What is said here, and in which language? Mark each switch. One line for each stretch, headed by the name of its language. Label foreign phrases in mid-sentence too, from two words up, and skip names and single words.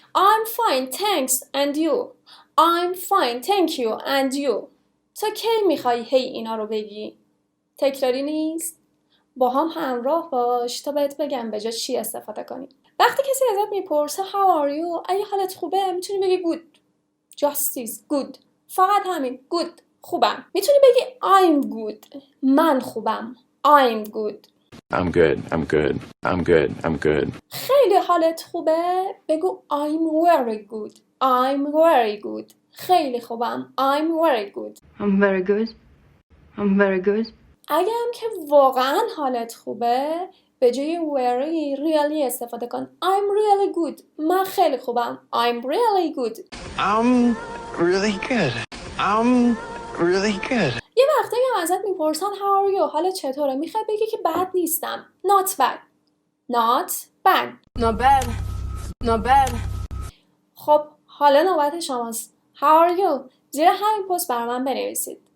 English: I'm fine thanks and you. I'm fine thank you and you.
Persian: تا کی میخوای هی اینا رو بگی؟ تکراری نیست؟ با هم همراه باش تا بهت بگم به جا چی استفاده کنی. وقتی کسی ازت میپرسه
English: how are you
Persian: اگه حالت خوبه میتونی بگی good.
English: Justice good.
Persian: فقط همین good. خوبم. میتونی بگی
English: I'm good.
Persian: من خوبم.
English: I'm good. I'm good. I'm good. I'm good. I'm good.
Persian: خیلی حالت خوبه بگو
English: I'm very good. I'm very good.
Persian: خیلی خوبم.
English: I'm very good. I'm very good. I'm very good.
Persian: اگه هم که واقعا حالت خوبه به جای very really استفاده کن.
English: I'm really good.
Persian: من خیلی خوبم.
English: I'm really good. I'm really good. I'm really good.
Persian: یه وقتی هم ازت میپرسن
English: how are you
Persian: حالت چطوره میخوای بگی که بد نیستم.
English: Not bad. Not bad. Not bad. Not bad.
Persian: خب حالا نوبت شماست.
English: How are you؟
Persian: زیر همین پست برای من بنویسید.